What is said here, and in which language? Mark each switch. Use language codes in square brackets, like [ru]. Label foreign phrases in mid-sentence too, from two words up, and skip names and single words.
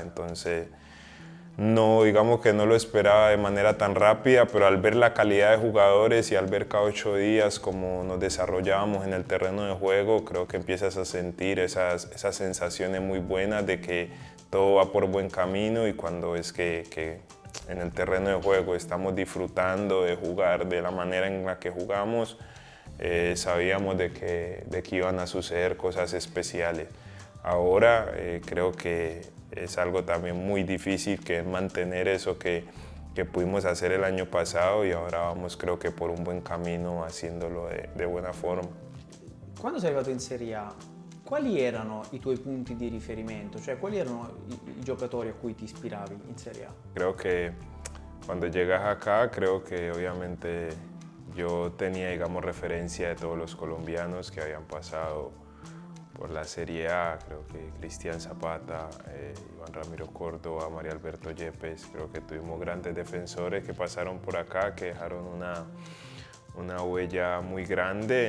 [es] Entonces, no, digamos que no lo esperaba de manera tan rápida, pero al ver la calidad de jugadores y al ver cada 8 días cómo nos desarrollábamos en el terreno de juego, creo que empiezas a sentir esas sensaciones muy buenas de que todo va por buen camino, y cuando es que en el terreno de juego estamos disfrutando de jugar de la manera en la que jugamos, sabíamos de que iban a suceder cosas especiales. Ahora creo que es algo también muy difícil, que es mantener eso que pudimos hacer el año pasado, y ahora vamos, creo que por un buen camino, haciéndolo de buena forma. [it] Quando sei arrivato in Serie A, quali erano i tuoi punti di riferimento? Cioè, quali erano i giocatori a cui ti ispiravi in Serie A? [es] Creo que cuando llegas acá, creo que obviamente yo tenía, digamos, referencia de todos los colombianos que habían pasado por la Serie A. Creo que Cristian Zapata, Iván Ramiro Córdoba, María Alberto Yepes, creo que tuvimos grandes defensores que pasaron por acá, que dejaron una huella muy grande.